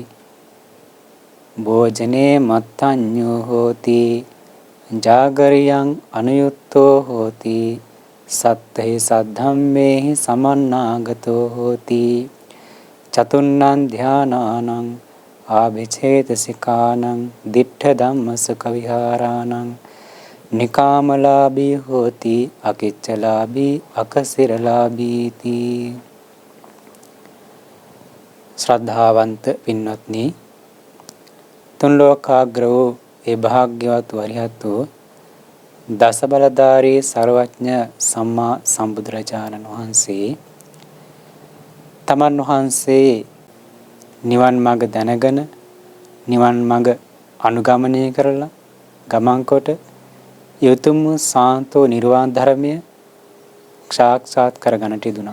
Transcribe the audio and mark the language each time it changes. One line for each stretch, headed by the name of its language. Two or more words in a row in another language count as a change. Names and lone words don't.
Pali: භෝජනේ මත්තඤ්ඤෝ හෝති ජාගරියං අනුයුක්තෝ හෝති සත්තේ සද්ධම්මේහි සමන්නාගතෝ හෝති චතුන්නං ධානානං ආභිචේතසිකානං දිට්ඨ ධම්මසුඛ විහාරාණං නිකාමලාභී හෝති අකිච්චලාභී අකසිරලාභීති.
Sinhala: ශ්‍රද්ධාවන්ත පින්වත්නි, තුන් ලෝකාග්‍ර වූ ඒ භාග්‍යවත් වරිහත් වූ දස බලධාරී සර්වඥ සම්මා සම්බුදුරජාණන් වහන්සේ තමන් වහන්සේ නිවන් මඟ දැනගෙන නිවන් මඟ අනුගමනය කරලා ගමන් කොට යතුම් සාන්තෝ නිර්වාණ ධර්මය සාක්ෂාත් කරගන්නට යෙදුණා.